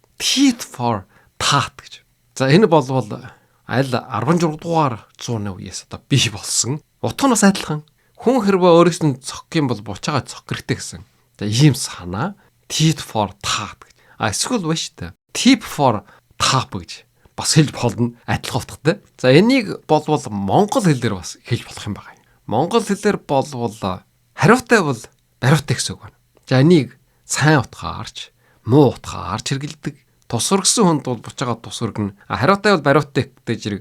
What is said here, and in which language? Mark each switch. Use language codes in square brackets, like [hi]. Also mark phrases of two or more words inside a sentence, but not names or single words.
[en] Tit for tat гэж. [mn] За энэ болвол аль 16 дугаар зууны үеэс одоо бий болсон. Утга нь бас адилхан. Хүн хэрвээ өөрөөс нь цогх юм бол буцаагаад цогх хэрэгтэй гэсэн. За ийм санаа [en] tit for tat [mn] гэж. Эсвэл биш үү? [en] Tip for tap [mn] гэж бас хэлж болно. Адилхан утгатай. За энийг болвол монгол хэлээр бас хэлж болох юм байна. Монгол хэлээр болвол хариутай бол бариутай гэсэн үг байна. За энийг сайн утгаарч, муу утгаарч хэрэгэлдэг. Тусваргсан хүнд бол буцаагаад тусваргна. Хариутай бол бариутай гэдэг зэрэг.